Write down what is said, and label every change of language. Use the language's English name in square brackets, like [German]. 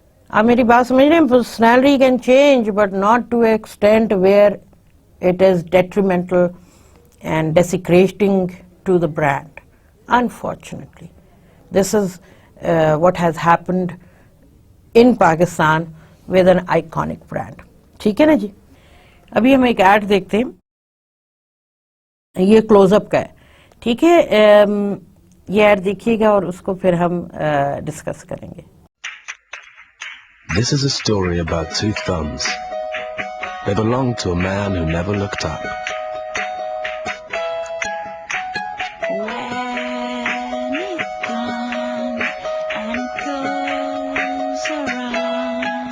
[Urdu] آپ میری بات سمجھ رہے ہیں, [English] personality can change but not to an extent where it is detrimental and desecrating to the brand. Unfortunately, this is what has happened in Pakistan with an iconic brand. [Urdu] ٹھیک ہے نا جی. ابھی ہم ایک ایڈ دیکھتے ہیں, یہ کلوز اپ کا ہے, ٹھیک ہے. یہ ایڈ دیکھیے گا اور اس کو پھر ہم ڈسکس کریں گے. [English] This is a story about two thumbs. They belong to a man who never looked up. When it comes and goes around.